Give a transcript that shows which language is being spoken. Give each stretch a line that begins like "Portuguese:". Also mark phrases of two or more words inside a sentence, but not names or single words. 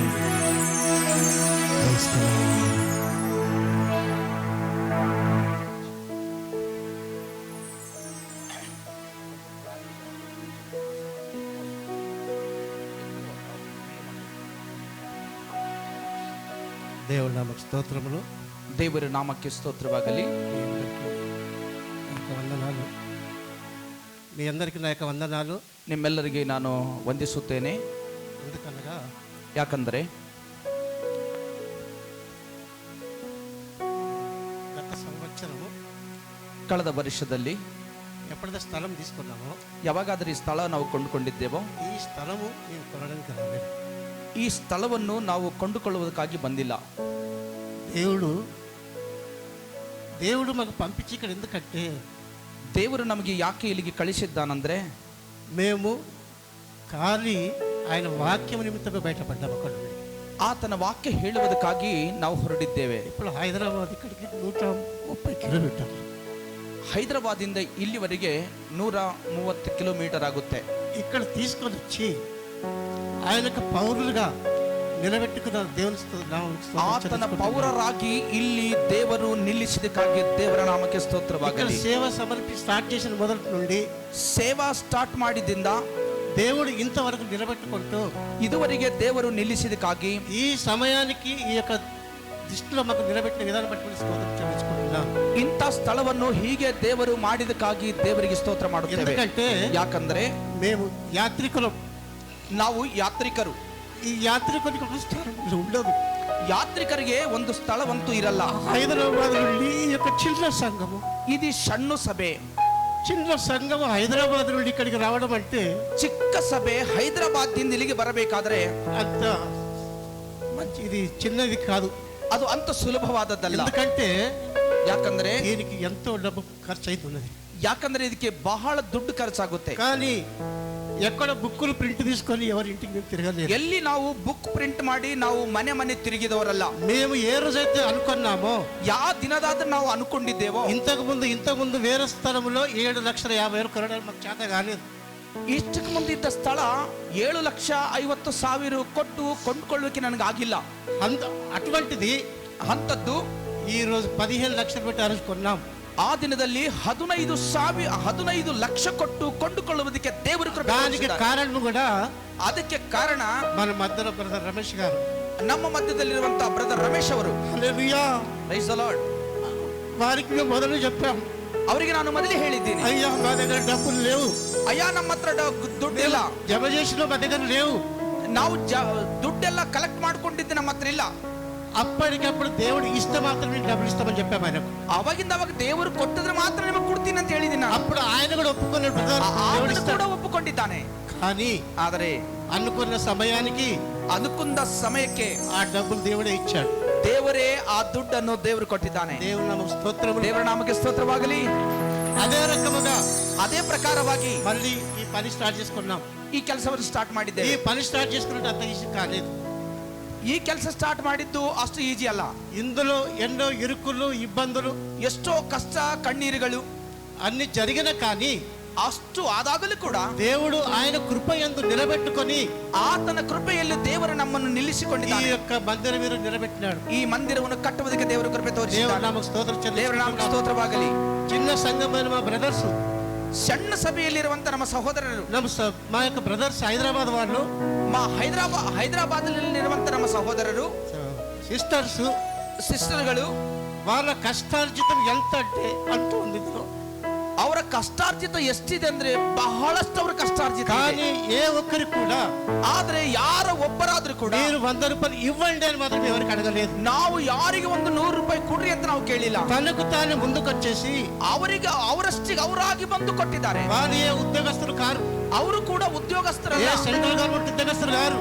English: Praise the Lord.
Telugu: దేవుడి నామకు స్తోత్రములు.
Kannada: ದೇವರ ನಾಮಕ್ಕೆ ಸ್ತೋತ್ರವಾಗಲಿ.
Telugu: వందనాలు, మీ అందరికీ నా యొక్క వందనాలు.
Kannada: ನಿಮ್ಮೆಲ್ಲರಿಗೆ ನಾನು ವಂದಿಸುತ್ತೇನೆ.
Telugu: ఎందుకనగా
Kannada: ಯಾಕಂದರೆ
Telugu: గత సంవత్సరము
Kannada: ಕಳೆದ ವರ್ಷದಲ್ಲಿ
Telugu: ఎప్పుడైతే స్థలం తీసుకున్నామో,
Kannada: ಯಾವಾಗಾದರೂ ಈ ಸ್ಥಳ ನಾವು ಕೊಂಡುಕೊಂಡಿದ್ದೇವೋ,
Telugu: ఈ స్థలము నేను కొనడానికి రాలేదు.
Kannada: ಈ ಸ್ಥಳವನ್ನು ನಾವು ಕೊಂಡುಕೊಳ್ಳುವುದಕ್ಕಾಗಿ ಬಂದಿಲ್ಲ.
Telugu: దేవుడు మాకు పంపించి ఇక్కడ ఎందుకంటే,
Kannada: ದೇವರು ನಮಗೆ ಯಾಕೆ ಇಲ್ಲಿಗೆ ಕಳಿಸಿದ್ದಾನಂದ್ರೆ,
Telugu: మేము ఖాళీ ఆయన వాక్యం నిమిత్తమే బయటపడ్డాము. అక్కడ
Kannada: ಆತನ ವಾಕ್ಯ ಹೇಳುವುದಕ್ಕಾಗಿ ನಾವು ಹೊರಟಿದ್ದೇವೆ.
Telugu: ఇప్పుడు హైదరాబాద్ ఇక్కడికి 130 కిలోమీటర్లు.
Kannada: ಹೈದರಾಬಾದಿಂದ ಇಲ್ಲಿವರೆಗೆ 130 ಕಿಲೋಮೀಟರ್ ಆಗುತ್ತೆ.
Telugu: ఇక్కడ తీసుకొని వచ్చి ఆయనకు పౌరులుగా నిలబెట్టుకున్న దేవుని
Kannada: ಆತನ ಪೌರರಾಗಿ ಇಲ್ಲಿ ದೇವರು ನಿಲ್ಲಿಸಿದಕ್ಕಾಗಿ ದೇವರ ನಾಮಕ್ಕೆ
Telugu: ఇక్కడ
Kannada: ಸ್ತೋತ್ರವಾಗಲಿ.
Telugu: సేవ సమర్పి స్టార్ట్ చేసిన మొదటి నుండి
Kannada: ಸೇವಾ ಸ್ಟಾರ್ಟ್ ಮಾಡಿದಿಂದ
Telugu: దేవుడు ఇంతవరకు నిలబెట్టుకుంటూ
Kannada: ಇದುವರೆಗೆ ದೇವರು ನಿಲ್ಲಿಸಿದಕ್ಕಾಗಿ
Telugu: ఈ సమయానికి ఈ యొక్క దృష్టిలో మాకు నిలబెట్టిన విధానం పట్టుకుని స్తోత్రం చెల్లించుకుంటున్నాం.
Kannada: ಇಂಥ ಸ್ಥಳವನ್ನು ಹೀಗೆ ದೇವರು ಮಾಡಿದಕ್ಕಾಗಿ ದೇವರಿಗೆ ಸ್ತೋತ್ರ ಮಾಡುತ್ತೇವೆ.
Telugu: ఎందుకంటే
Kannada: ಯಾಕಂದ್ರೆ
Telugu: మేము యాత్రికులం.
Kannada: ನಾವು ಯಾತ್ರಿಕರು.
Telugu: ఈ యాత్రికునికి ఒక స్థలం ఉండదు.
Kannada: ಯಾತ್ರಿಕರಿಗೆ ಒಂದು ಸ್ಥಳವಂತೂ ಇರಲ್ಲ.
Telugu: హైదరాబాద్ నుండి ఈ యొక్క చిన్న సంఘము,
Kannada: ఇది ಸಣ್ಣ ಸಭೆ.
Telugu: చిన్న సంఘము హైదరాబాద్ నుండి ఇక్కడికి రావడం అంటే
Kannada: ಚಿಕ್ಕ ಸಭೆ ಹೈದರಾಬಾದ್ ದಿಂದ ಇಲ್ಲಿಗೆ ಬರಬೇಕಾದ್ರೆ
Telugu: అంత మంచి ఇది చిన్నది కాదు.
Kannada: ಅದು ಅಂತ ಸುಲಭವಾದದ್ದಲ್ಲ.
Telugu: ఎందుకంటే
Kannada: ಯಾಕಂದ್ರೆ
Telugu: దీనికి ఎంతో డబ్బు ఖర్చు అవుతున్నది.
Kannada: ಯಾಕಂದ್ರೆ ಇದಕ್ಕೆ ಬಹಳ ದುಡ್ಡು ಖರ್ಚಾಗುತ್ತೆ.
Telugu: కానీ ఎక్కడ
English: books print
Telugu: తీసుకొని ఎవరి ఇంటికి మేము తిరగలేదు.
Kannada: ಎಲ್ಲಿ ನಾವು
English: book print
Kannada: ಮಾಡಿ ನಾವು ಮನೆ ಮನೆ ತಿರುಗಿದವರಲ್ಲ.
Telugu: మేము ఏ రోజైతే అనుకున్నామో
Kannada: ಯಾವ ದಿನದಾದ್ರೂ ನಾವು ಅನ್ಕೊಂಡಿದ್ದೇವೋ
Telugu: ఇంతకు ముందు వేరే స్థలంలో 7,50,000 కొనడానికి మాకు చేత కాలేదు.
Kannada: ಇಷ್ಟಕ್ಕೆ ಮುಂದೆ ಇದ್ದ ಸ್ಥಳ 7,50,000 ಕೊಟ್ಟು ಕೊಂಡ್ಕೊಳ್ಳೋಕೆ ನನಗೆ ಆಗಿಲ್ಲ.
Telugu: అటువంటిది
Kannada: ಅಂತದ್ದು
Telugu: ఈ రోజు 15 లక్షలు పెట్టి ఆ రోజు కొన్నాం.
Kannada: ಆ ದಿನದಲ್ಲಿ 15 ಲಕ್ಷ ಕೊಟ್ಟು ಕೊಂಡುಕೊಳ್ಳುವುದಕ್ಕೆ ದೇವರು ಕೃಪೆ
Telugu: దానికి
Kannada: ತೋರಿಸಿದ್ದಾರೆ.
Telugu: కారణం కూడా
Kannada: ಅದಕ್ಕೆ ಕಾರಣ
Telugu: మన మధ్యలో బ్రదర్ రమేష్ గారు.
Kannada: ನಮ್ಮ ಮಧ್ಯದಲ್ಲಿರುವಂತಹ ಬ್ರದರ್ ರಮೇಶ್ ಅವರು.
Telugu: హల్లెలూయా.
English: Praise the Lord.
Telugu: వారికి మేము మొదలు చెప్పాం,
Kannada: ಅವರಿಗೆ ನಾನು ಮೊದಲೇ ಹೇಳಿದ್ದೀನಿ,
Telugu: అయ్యా మా దగ్గర డబ్బులు లేవు,
Kannada: ಅಯ್ಯ ನಮ್ಮ ಹತ್ರ ದುಡ್ಡಿಲ್ಲ,
Telugu: జమ చేసిన మా దగ్గర లేవు.
Kannada: ನಾವು ದುಡ್ಡೆಲ್ಲ ಕಲೆಕ್ಟ್ ಮಾಡ್ಕೊಂಡಿದ್ದೆ ನಮ್ಮ ಹತ್ರ ಇಲ್ಲ.
Telugu: అప్పటికప్పుడు దేవుడు ఇస్తే మాత్రం నేను డబ్బులు ఇస్తామని చెప్పాము ఆయనకు.
Kannada: ಅವಾಗಿಂದ ಅವಾಗ ದೇವರು ಕೊಟ್ಟಿದ್ರೆ ಮಾತ್ರ ನಿಮಗೆ ಕೊಡ್ತೀನಿ ಅಂತ ಹೇಳಿದ್ದೀನಿ ನಾನು.
Telugu: అప్పుడు ఆయన కూడా ఒప్పుకున్నాడు, బ్రదర్ దేవుడు
Kannada: ಆತನು
Telugu: ఇస్తాడు.
Kannada: ಕೂಡ ಒಪ್ಪಿಕೊಂಡಿದ್ದಾನೆ.
Telugu: కానీ
Kannada: ಆದರೆ
Telugu: అనుకున్న సమయానికి
Kannada: ಅದಕ್ಕೊಂದ ಸಮಯಕ್ಕೆ
Telugu: ఆ డబ్బులు దేవుడే ఇచ్చాడు.
Kannada: ದೇವರೇ ಆ ದುಡ್ಡನ್ನು ದೇವರು ಕೊಟ್ಟಿದ್ದಾನೆ.
Telugu: దేవుని నామముకు స్తోత్రములు.
Kannada: ದೇವರ ನಾಮಕ್ಕೆ ಸ್ತೋತ್ರವಾಗಲಿ.
Telugu: అదే రకముగా
Kannada: ಅದೇ ಪ್ರಕಾರವಾಗಿ
Telugu: మళ్ళీ ఈ పని స్టార్ట్ చేసుకున్నాం.
Kannada: ಈ ಕೆಲಸವನ್ನು ಸ್ಟಾರ್ಟ್
Telugu: ఈ
Kannada: ಮಾಡಿದ್ದೇವೆ.
Telugu: పని స్టార్ట్ చేసుకున్నట్టు అంత ఈజీ కాలేదు.
Kannada: ಈ ಕೆಲಸ ಸ್ಟಾರ್ಟ್ ಮಾಡಿದ್ದು ಅಷ್ಟು ಈಜಿ ಅಲ್ಲ.
Telugu: ఇందులో ఎన్నో ఇరుకులు ఇబ్బందులు
Kannada: ಎಷ್ಟೋ ಕಷ್ಟ ಕಣ್ಣೀರುಗಳು
Telugu: అన్ని జరిగిన కానీ
Kannada: ಅಷ್ಟು ಆದಾಗಲೂ ಕೂಡ
Telugu: దేవుడు ఆయన కృప యందు నిలబెట్టుకొని
Kannada: ಆತನ ಕೃಪೆಯಲ್ಲಿ ದೇವರು ನಮ್ಮನ್ನು
Telugu: ఈ
Kannada: ನಿಲ್ಲಿಸಿಕೊಂಡಿದ್ದಾನೆ.
Telugu: యొక్క మందిరం మీద నిలబెట్టినాడు.
Kannada: ಈ ಮಂದಿರವನ್ನು ಕಟ್ಟುವುದಕ್ಕೆ ದೇವರು ಕೃಪೆ
Telugu: దేవుని
Kannada: ತೋರಿಸಿದ್ದಾನೆ.
Telugu: నామముకు స్తోత్రం
Kannada: ದೇವರ ನಾಮಕ್ಕೆ
Telugu: చెల్లించుకుంటున్నాం.
Kannada: ಸ್ತೋತ್ರವಾಗಲಿ.
Telugu: చిన్న సంఘమైన మా బ్రదర్స్,
Kannada: ಸಣ್ಣ ಸಭೆಯಲ್ಲಿರುವಂತ ನಮ್ಮ ಸಹೋದರರು,
Telugu: మా యొక్క బ్రదర్స్ హైదరాబాద్ వాళ్ళు,
Kannada: ಹೈದರಾಬಾದ್ನಲ್ಲಿರುವಂತ ನಮ್ಮ ಸಹೋದರರು,
Telugu: సిస్టర్స్,
Kannada: ಸಿಸ್ಟರ್ಗಳು,
Telugu: వాళ్ళ కష్టార్జితం ఎంత అంటే అంటూ ఉంది ఇందులో.
Kannada: ಅವರ ಕಷ್ಟಾರ್ಜಿತ ಎಷ್ಟಿದೆ ಅಂದ್ರೆ ಬಹಳಷ್ಟು ಅವರ ಕಷ್ಟಾರ್ಜಿತ ಇದೆ.
Telugu: కానీ ఏ ఒక్కరికి కూడా
Kannada: ಆದ್ರೆ ಯಾರ ಒಬ್ಬರಾದ್ರೂ ಕೂಡ
Telugu: మీరు 100 రూపాయలు ఇవ్వండి అని మాత్రం ఎవరికి అడగలేదు.
Kannada: ನಾವು ಯಾರಿಗೆ ಒಂದು 100 ರೂಪಾಯಿ ಕೊಡ್ರಿ ಅಂತ ನಾವು ಕೇಳಿಲ್ಲ.
Telugu: తనకు తాను ముందుకొచ్చేసి
Kannada: ಅವರಿಗೆ ಅವರಷ್ಟಿಗೆ ಅವರಾಗಿ ಬಂದು ಕೊಟ್ಟಿದ್ದಾರೆ.
Telugu: వాళ్ళు ఏ ఉద్యోగస్తులు కారు,
Kannada: ಅವರು ಕೂಡ
Telugu: ఏ
Kannada: ಉದ್ಯೋಗಸ್ಥರಲ್ಲ,
English: Central Government
Telugu: ఉద్యోగస్తులు గారు,